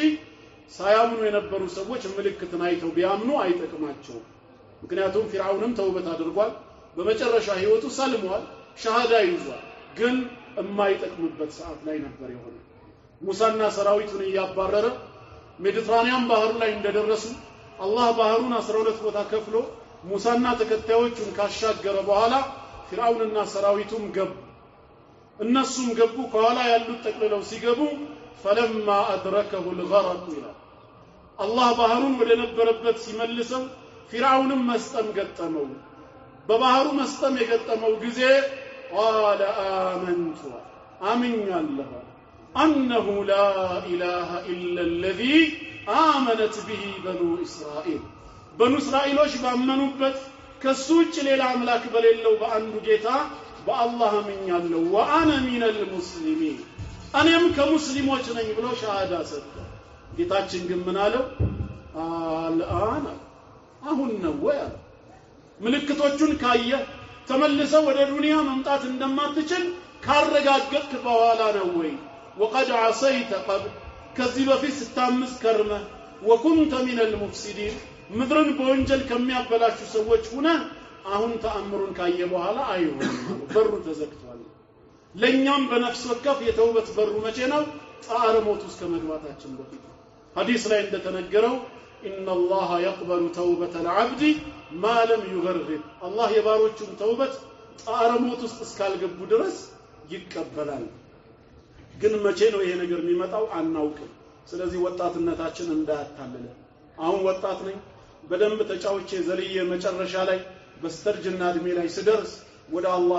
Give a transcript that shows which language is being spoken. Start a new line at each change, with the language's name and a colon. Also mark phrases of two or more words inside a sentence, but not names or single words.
Amharic: ሳያምኑ የነበሩ ሰዎች ምልክትን አይተው ቢያምኑ አይጠቅማቸው ምክንያቱም ፊርዓውንም ተውበት አድርጓል በመጨረሻ ህይወቱ ሰልሟል ሸሃዳ ይዟል ግን የማይጠቅምበት ሰዓት ላይ ነበር የሆነው ሙሳና ሰራዊቱን ያባረረ ሜዲትራኒያን ባህር ላይ እንደደረሱ አላህ ባህሩን 12 ቦታ ከፍሎ ሙሳና ተከታዮቹን ካሻገረ በኋላ ፊርዓውንና ሰራዊቱም ገቡ እነሱም ገቡ ከኋላ ያሉት ተቀልለው ሲገቡ
Arabic: فلما ادركه الغرق الى الله
Amharic: ባህሩን ወደ ነበረበት ሲመልሰው ፊርዓውንም መስጠም ገጠመው በባህሩ መስጠም የገጠመው ጊዜ
Arabic: قال آمنت
Amharic: አምኛለሁ
Arabic: أنه لا إله إلا الذي آمنت به بنو إسرائيل
Amharic: بنو إسرائيሎች ባመኑበት ከሱ ውጭ ሌላ አምላክ በሌለው በአንዱ ጌታ በአላህ አምኛለሁ
Arabic: وأنا من المسلمين
Amharic: እኔም ከሙስሊሞች ነኝ ብሎ ሻሃዳ ሰጠ ጌታችን ግን ምን አለው አልአን አሁን ነው ወይ ምልክቶቹን ካየ ተመልሰው ወደ ዱንያ መምጣት እንደማትችል ካረጋገጥክ በኋላ ነው ወይ
Arabic: وقد عصيت قبل
Amharic: ከዚህ በፊት ስታምስ ከርመ
Arabic: وكنت من المفسدين
Amharic: ምድርን በወንጀል ከሚያበላሹ ሰዎች ሆነ አሁን ተአምሩን ካየ በኋላ አይሆንም በሩ ተዘግቷል ለኛም በነፍስ ወከፍ የተውበት በሩ መቼ ነው ጣረ ሞት ውስጥ ከመግባታችን በፊት ሐዲስ ላይ እንደተነገረው
Arabic: ان الله يقبل توبه العبد ما لم يغرغر
Amharic: الله የባሮቹን ተውበት ጣረ ሞት ውስጥ እስካልገቡ ድረስ ይቀበላል ግን መቼ ነው ይሄ ነገር የሚመጣው አናውቅም ስለዚህ ወጣትነታችን እንዳያታለለ አሁን ወጣት ነኝ በደንብ ተጫውቼ ዘልዬ መጨረሻ ላይ በስተርጅና እድሜ ላይ ስደርስ ወደ አላህ